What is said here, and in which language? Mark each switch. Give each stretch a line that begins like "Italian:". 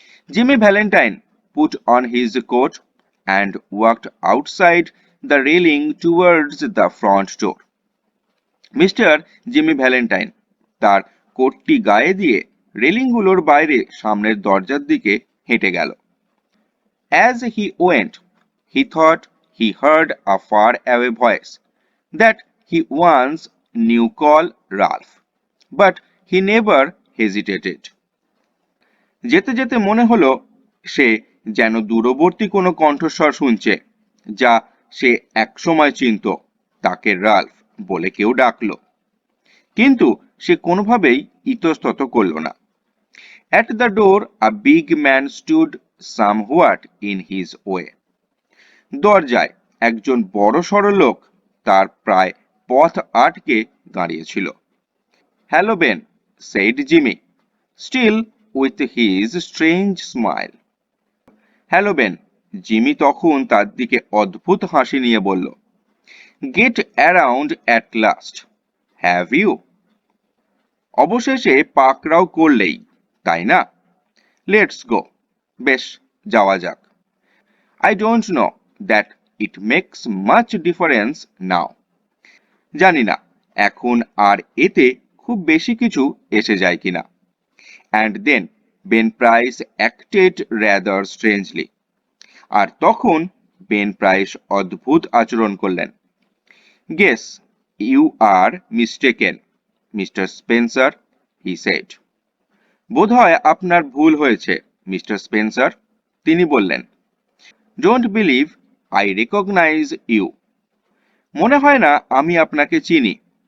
English: Jimmy Valentine put on his coat and walked outside the railing towards the front door.
Bangla: Mister Jimmy Valentine তার কোটটি গায়ে দিয়ে রেলিংগুলোর বাইরে সামনের দরজার দিকে হেঁটে গেল।
English: As he went, he thought he heard a far-away voice that he once knew call Ralph, but he never hesitated.
Bangla: যেতে যেতে মনে হলো সে যেন দূরবর্তী কোনো কণ্ঠস্বর শুনছে, যা সে একসময় চিনত, তাকে রাল্ফ বলে কেউ ডাকলো। কিন্তু সে কোনোভাবেই ইতস্তত করল না।
English: At the door, a big man stood somewhat in his way.
Bangla: দরজায় একজন বড়সড় লোক তার প্রায় পথ আটকে দাঁড়িয়েছিল।
English: Hello, Ben, said Jimmy, still with his strange smile. Hello, Ben,
Bangla: Jimmy তখন তার দিকে অদ্ভুত হাসি নিয়ে বলল,
English: Get around at last, have you?
Bangla: অবশেষে পাকড়াও করলেই, তাই না?
English: Let's go.
Bangla: বেশ, যাওয়া যাক।
English: I don't know that it makes much difference now.
Bangla: জানি না এখন আর এতে খুব বেশি কিছু এসে যায় কিনা।
English: And then Ben Price acted rather strangely.
Bangla: আর তখন বেন প্রাইস অদ্ভুত আচরণ করলেন।
English: Guess, you are mistaken, mister Spencer, he said.
Bangla: বোধহয় আপনার ভুল হয়েছে, মিস্টার স্পেন্সার, তিনি বললেন।
English: Don't believe I recognise you.
Bangla: মনে হয় না আমি আপনাকে চিনি।